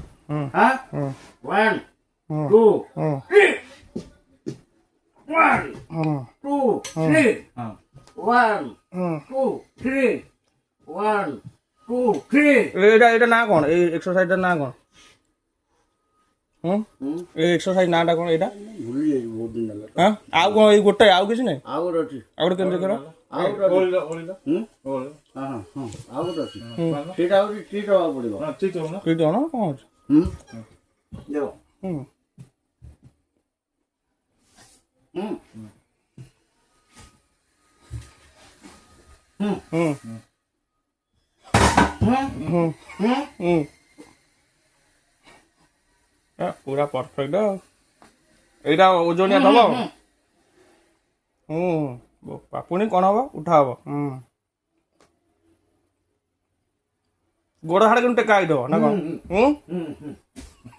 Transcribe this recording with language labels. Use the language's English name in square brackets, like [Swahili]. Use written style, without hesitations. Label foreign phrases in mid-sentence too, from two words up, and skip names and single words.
[Bangla] হ্যাঁ 1 2 3 1 2 3 1 2 3 1 2 3 এটা না কোন এই এক্সারসাইজটা না কোন এই এক্সারসাইজ নাটা কোন এটা ভুলি যাই বহুত দিন লাগে [Odia] হ্যাঁ ଆଉ କଣ ଏଇ ଗୋଟାଏ ଆଉ କିଛି ନାହିଁ ଆଉ ଗୋଟେ ଅଛି ଆଉ ଗୋଟେ କେମିତି କର ଆଉ ଗୋଟେ ହଁ ହଁ ଆଉ ଗୋଟେ ଅଛି ସେଇଟା ହଉଛି ଟ୍ରିଟ୍ ହବାକୁ ପଡିବ କି ଦଣ କଣ ଅଛି ଦେଖ ହୁଁ ହୁଁ ପୁରା ପରଫେକ୍ଟ ଏଇଟା ଓଜନିଆ ଦବ ପୁଣି କଣ ହବ ଉଠା ହବ ଗୋଡ଼ ହାଡ଼ କିନ୍ତୁ ଟେକା ହେଇଥିବ ନା କଣ